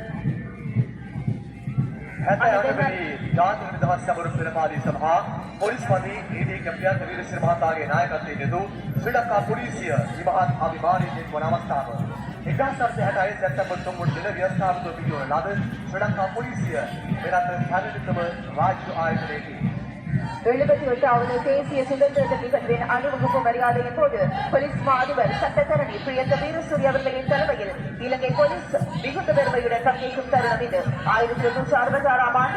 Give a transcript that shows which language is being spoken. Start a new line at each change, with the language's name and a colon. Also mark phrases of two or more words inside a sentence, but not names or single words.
Sinhala: 78 ජාතික නිදහස් සමරු පෙළපාලිය සභා පොලිස්පති ඊ.ඩී. කැපියන් වීරසිංහ මහතාගේ නායකත්වයෙන් යෙදූ ශ්‍රී ලංකා පොලිසිය ඉමහත් අභිමානයෙන් එක්වන අවස්ථාව 1966 සැප්තැම්බර් 3 දින ව්‍යවස්ථාපිතව පිළිවෙල ලද ශ්‍රී ලංකා පොලිසිය මෙරට පැරණිතම රාජ්‍ය ආයතනයකි.
Tamil: எழுபத்தி எட்டாவது தேசிய சுதந்திர நிகழ்வின் அணிவகுப்பு மரியாதையின் போது போலீஸ் மா அதிபர் சட்டத்தரணி பிரியந்த வீரசூரி அவர்களின் தலைமையில் இலங்கை போலீஸ் மிகுந்த பெருமையுடன் பங்கேற்கும் தருணம் இது 1966ஆம்